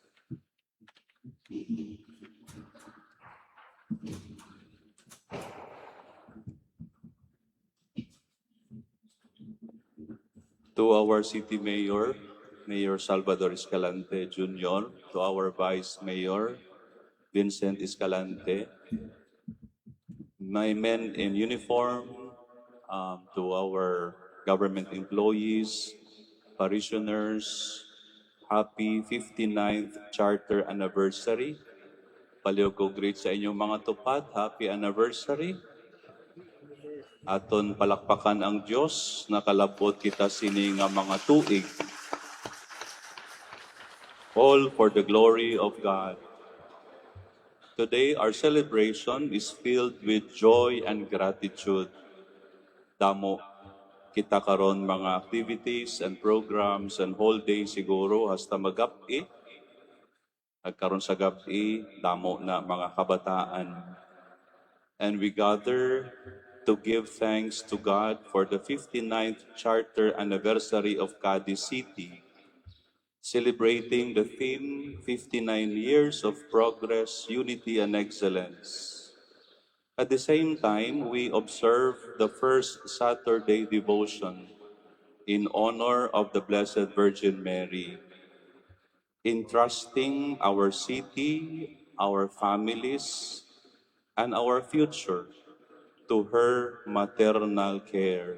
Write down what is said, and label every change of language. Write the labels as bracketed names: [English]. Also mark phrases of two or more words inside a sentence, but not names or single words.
[English] To our City Mayor, Mayor Salvador Escalante Jr., to our Vice Mayor, Vincent Escalante, my men in uniform, to our government employees, parishioners, happy 59th Charter Anniversary. [Hiligaynon] Palihog great sa inyong mga tupad, [English] happy anniversary. [Hiligaynon] Aton palakpakan ang Diyos, nakalabot kita sini nga mga tuig. [English] All for the glory of God. Today, our celebration is filled with joy and gratitude. [Hiligaynon] Damo kita karon mga [English] activities and programs and whole day [Hiligaynon] siguro hasta magabi. At karon sa gabi, damo na mga kabataan. [English] and we gather to give thanks to God for the 59th Charter Anniversary of Cadiz City, celebrating the theme 59 Years of Progress, Unity, and Excellence. At the same time, we observe the first Saturday devotion in honor of the Blessed Virgin Mary, entrusting our city, our families, and our future to her maternal care.